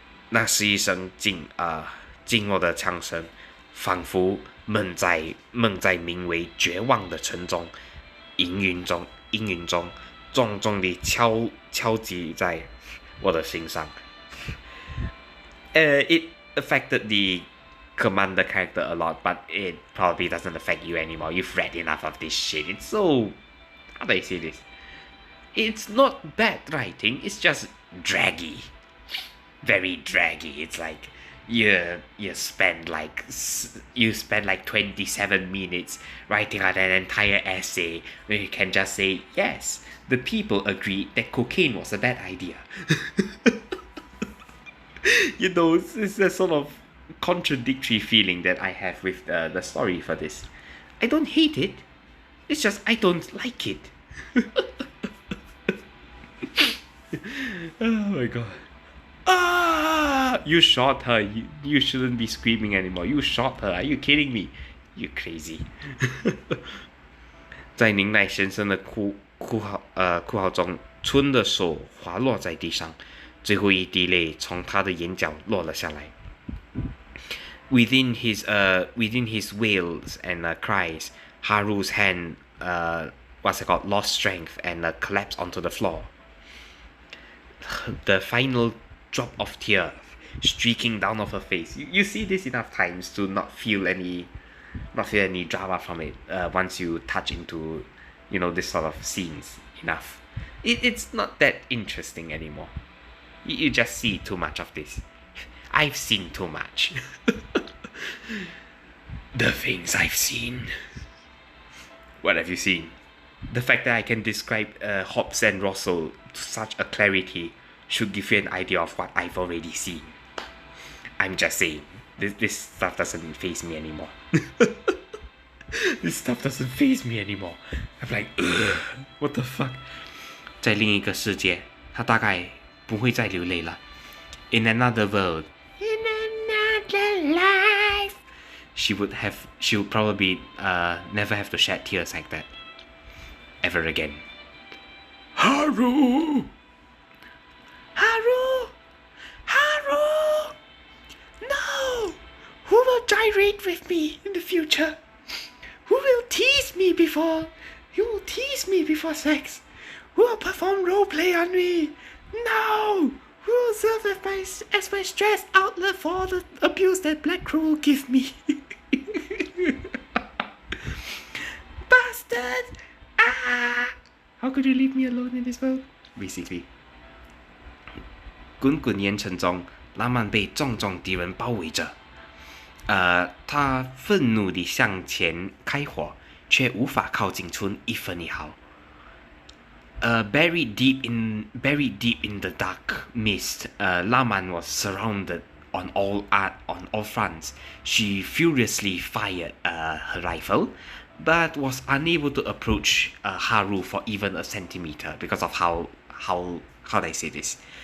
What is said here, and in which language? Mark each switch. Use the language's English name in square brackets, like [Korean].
[Chinese] 那是一声惊愕的枪声，仿佛梦在名为绝望的城中，阴云中重重地敲击在我的心上。 [English] It affected the commander character a lot, but it probably doesn't affect you anymore. You've read enough of this shit. It's so... how do I say this? It's not bad writing, it's just draggy. Very draggy. It's you spend 27 minutes writing out an entire essay where you can just say, yes, the people agreed that cocaine was a bad idea. You know, it's a sort of contradictory feeling that I have with the story for this. I don't hate it. It's just I don't like it. Oh my god. Ah! You shot her. You shouldn't be screaming anymore. You shot her. Are you kidding me? You crazy. [Chinese] 在宁奈先生的哭嚎中，春的手滑落在地上，最后一滴泪从他的眼角落了下来。 [English] Within his wails and cries, Haru's hand lost strength and collapsed onto the floor. The final drop of tear streaking down of her face. You see this enough times to not feel any drama from it. Once you touch into, this sort of scenes enough, it's not that interesting anymore. You just see too much of this. I've seen too much. The things I've seen. What have you seen? The fact that I can describe Hobbs and Russell to such a clarity should give you an idea of what I've already seen. I'm just saying, this stuff doesn't faze me anymore. This stuff doesn't faze me anymore. I'm like, ugh, what the fuck? [Chinese] 在另一个世界，他大概不会再流泪了。 [English] In another world, in another life, she would probably never have to shed tears like that. ever again. Haru! Haru! Haru! No! Who will gyrate with me in the future? Who will tease me before? You will tease me before sex? Who will perform roleplay on me? No! Who will serve as my stress outlet for all the abuse that Black Crow will give me? Bastard! Ah! How could you leave me alone in this world? Basically. [Chinese] 滚滚烟尘中，拉曼被重重敌人包围着。他愤怒地向前开火，却无法靠近出一分一毫。 [English] Buried deep in the dark mist, Laman was surrounded on all fronts. She furiously fired her rifle, but was unable to approach Haru for even a centimeter because of how do I say this?